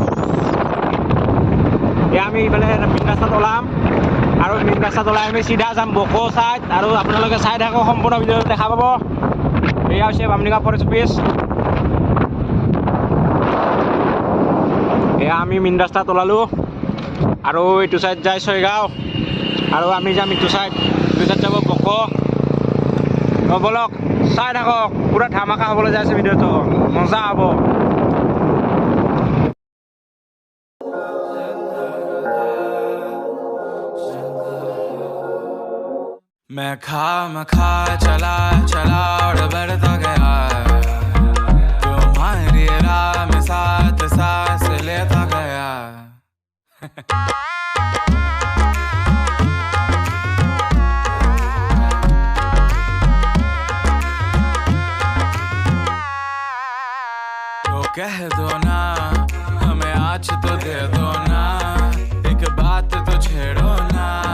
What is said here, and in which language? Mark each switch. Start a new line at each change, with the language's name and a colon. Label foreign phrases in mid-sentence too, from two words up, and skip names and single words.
Assamese: এয়া আমি ইফালে মেইন ৰাস্তাত ওলাম আৰু মেইন ৰাস্তাত ওলাই আমি চিধা যাম বকো চাইড আৰু আপোনালোকে চাই থাকক সম্পূৰ্ণ ভিডিঅ'টো দেখা পাব এয়া হৈছে বামুণীগাঁও ফৰেষ্ট অফিচ এয়া আমি মেইন ৰাস্তাত ওলালোঁ আৰু এইটো চাইড যায় ছয়গাঁও আৰু আমি যাম ইটো চাইড যাব বকো বলক চাই থাকক পুৰা ধামাকা হ'বলৈ যাই আছে ভিডিঅ'টো মজা হ'ব
Hindi: मैं खा चला और बढ़ता गया तुम्हारी राह में साथ सांस लेता गया तो कह दो ना हमें आज तो दे दो ना एक बात तो छेड़ो ना